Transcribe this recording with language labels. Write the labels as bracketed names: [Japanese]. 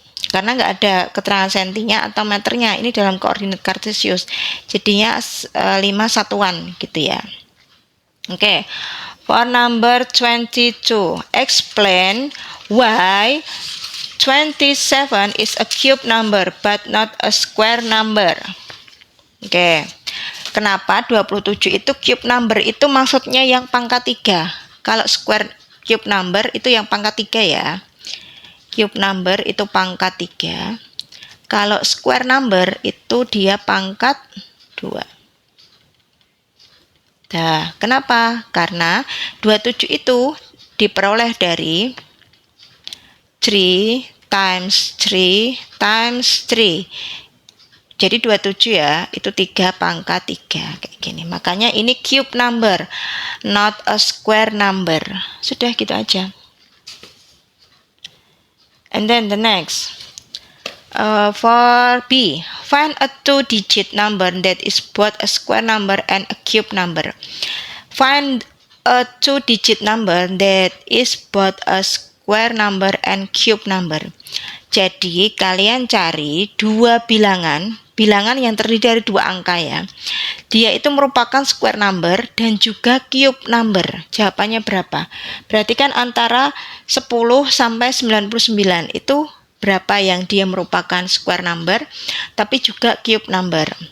[Indonesian] Karena nggak ada keterangan sentinya atau meternya, ini dalam koordinat kartesius, jadinya 5 satuan gitu ya. [English] Oke, for number 22, explain why 27 is a cube number but not a square number. [Indonesian] Oke, kenapa 27 itu cube number? Itu maksudnya yang pangkat 3. Kalau square cube number itu yang pangkat 3 ya. Cube number itu pangkat 3. Kalau square number itu dia pangkat 2. Nah, kenapa? Karena 27 itu diperoleh dari [English] 3 times 3 times 3. [Indonesian] Jadi 27 ya, itu 3 pangkat 3 kayak gini. Makanya ini cube number, [English] not a square number. [Indonesian] Sudah gitu aja. [English] And then the next, for B, find a 2-digit number that is both a square number and a cube number. Find a 2-digit number that is both a square number and cube number. [Indonesian] Jadi kalian cari 2 bilangan yang terdiri dari 2 angka ya. Dia itu merupakan square number dan juga cube number. Jawabannya berapa? Berarti kan antara 10 sampai 99 itu berapa yang dia merupakan square number tapi juga cube number.